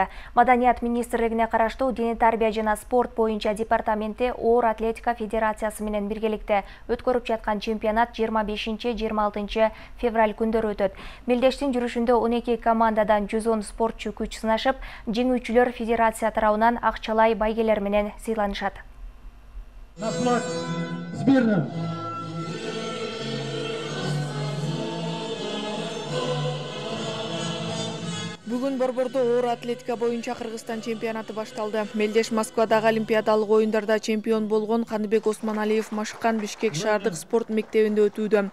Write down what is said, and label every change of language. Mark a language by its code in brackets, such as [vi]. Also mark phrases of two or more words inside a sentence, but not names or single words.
[ky] Маданият министрлигине караштуу Дене тарбия жана спорт боюнча департаменти Оор атлетика федерациясы менен биргеликте өткөрүп жаткан чемпионат 25-26 февраль күндөрү өтөт. Мелдештин жүрүшүндө 12 командадан 110 спортчу күч сынашып, жеңүүчүлөр федерация тарабынан акчалай байгелер менен сыйланышат. [ru] На флаг сборной. [ky] Бүгүн Борбордо оор атлетика боюнча Кыргызстан чемпионаты башталды. Мелдеш Москвадагы Олимпиадалык оюндарда чемпион болгон Каныбек Осмоналиев Машыккан Бишкек шаардык спорт мектебинде өтүүдө.